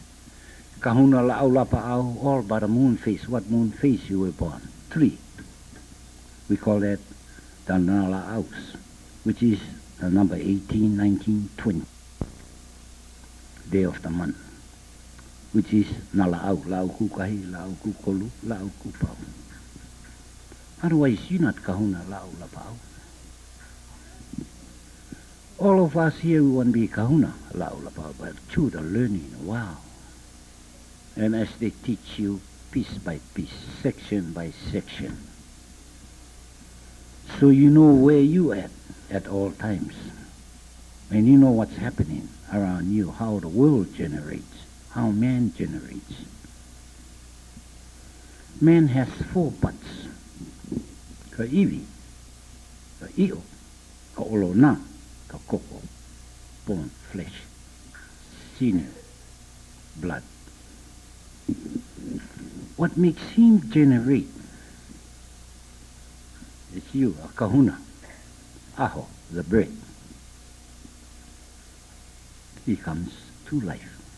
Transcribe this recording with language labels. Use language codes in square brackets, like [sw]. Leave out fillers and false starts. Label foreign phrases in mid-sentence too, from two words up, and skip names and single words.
[haw] Kahuna la'au lapa'au, [en] all by the moon phase. What moon phase you were born? 3. We call that the Nala'aus, which is the number 18, 19, 20. Day of the month, which is [haw] Nala'au, la'au kukahi, la'au kukolu, la'au kupau. [en] Otherwise, you're not [haw] kahuna la'au lapa'au. [en] All of us here, we want to be [haw] kahuna la'au lapa'au, [en] but through the learning, wow. And as they teach you piece by piece, section by section, so you know where you at all times. And you know what's happening around you, how the world generates, how man generates. Man has 4 parts. [haw] Ka iwi, ka i'o, ka olona, ka koko, bone, [en] flesh, sinew, blood. What makes him generate is you, a kahuna. aho, the bread. He comes to life.